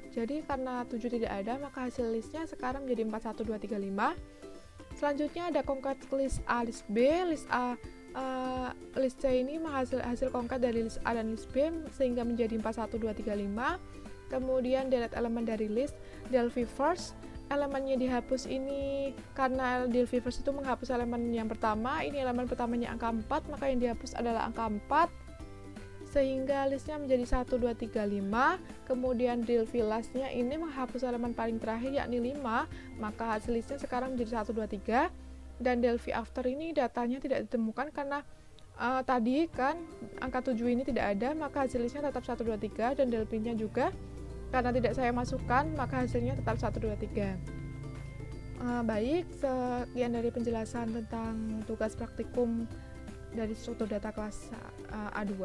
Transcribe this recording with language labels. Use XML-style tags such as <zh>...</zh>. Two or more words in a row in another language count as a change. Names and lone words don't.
<id>Jadi karena 7 tidak ada, maka hasil listnya sekarang menjadi 4, 1, 2, 3, 5.</id> <en>Selanjutnya ada concat list A, list B.</en> <id>List C ini hasil concat dari list A dan list B sehingga menjadi 4, 1, 2, 3, 5. Kemudian delete elemen dari list,</id> <en>del v first,</en> <id>elemennya dihapus ini karena</id> <en>del v first</en> <id>itu menghapus elemen yang pertama. Ini elemen pertamanya angka 4, maka yang dihapus adalah angka 4 sehingga listnya menjadi 1, 2, 3, 5. Kemudian</id> <en>del v last-</en> <id>nya ini menghapus elemen paling terakhir yakni 5, maka hasil listnya sekarang menjadi 1, 2, 3. Dan</id> <en>del v after</en> <id>ini datanya tidak ditemukan karena tadi kan angka 7 ini tidak ada, maka hasil listnya tetap 1, 2, 3, dan</id> <en>del p-</en> <id>nya juga karena tidak saya masukkan, maka hasilnya tetap 1, 2, 3. Baik, sekian dari penjelasan tentang tugas praktikum dari struktur data kelas A2.</id>